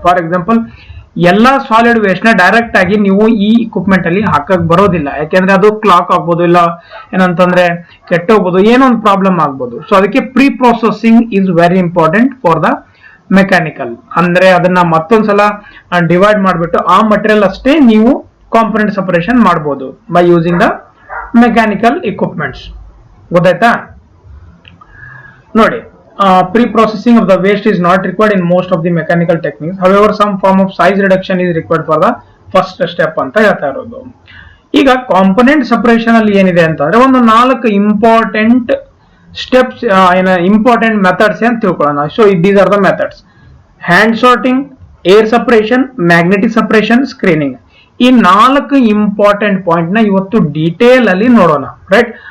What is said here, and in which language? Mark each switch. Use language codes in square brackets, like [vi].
[kn] For example, ಎಲ್ಲಾ solid waste ನ direct ಆಗಿ ನೀವು ಈ ಇಕ್ವಿಪ್ಮೆಂಟ್ ಅಲ್ಲಿ ಹಾಕಕ್ ಬರೋದಿಲ್ಲ, ಯಾಕೆಂದ್ರೆ ಅದು ಕ್ಲಾಕ್ ಆಗ್ಬೋದು, ಇಲ್ಲ ಏನಂತಂದ್ರೆ ಕೆಟ್ಟೋಗ್ಬೋದು, ಏನೋ ಒಂದು ಪ್ರಾಬ್ಲಮ್ ಆಗ್ಬೋದು. [en] so [kn] ಅದಕ್ಕೆ [en] Pre processing is very important for the mechanical. [kn] ಅಂದ್ರೆ ಅದನ್ನ ಮತ್ತೊಂದ್ಸಲ ಡಿವೈಡ್ ಮಾಡಿಬಿಟ್ಟು ಆ ಮಟೀರಿಯಲ್ ಅಷ್ಟೇ ನೀವು ಕಾಂಪೋನೆಂಟ್ ಸಪರೇಷನ್ ಮಾಡಬಹುದು [en] by using the mechanical equipments, [kn] ಗೊತ್ತಾಯ್ತಾ. ನೋಡಿ, [en] pre-processing of the waste is not required in most of the mechanical techniques. However, some form of size reduction is required for the first step [kn] ಅಂತ ಹೇಳ್ತಾ ಇರೋದು. ಈಗ component separation ಅಲ್ಲಿ ಏನಿದೆ ಅಂತಂದ್ರೆ ಒಂದು 4 ಇಂಪಾರ್ಟೆಂಟ್ ಸ್ಟೆಪ್ಸ್, ಇಂಪಾರ್ಟೆಂಟ್ ಮೆಥಡ್ಸ್ ಅಂತ ತಿಳ್ಕೊಳ್ಳೋಣ. [en] So these are the methods: hand sorting, air separation, magnetic separation, screening. [kn] ಈ 4 ಇಂಪಾರ್ಟೆಂಟ್ ಪಾಯಿಂಟ್ ನ ಇವತ್ತು ಡೀಟೇಲ್ ಅಲ್ಲಿ ನೋಡೋಣ, ರೈಟ್.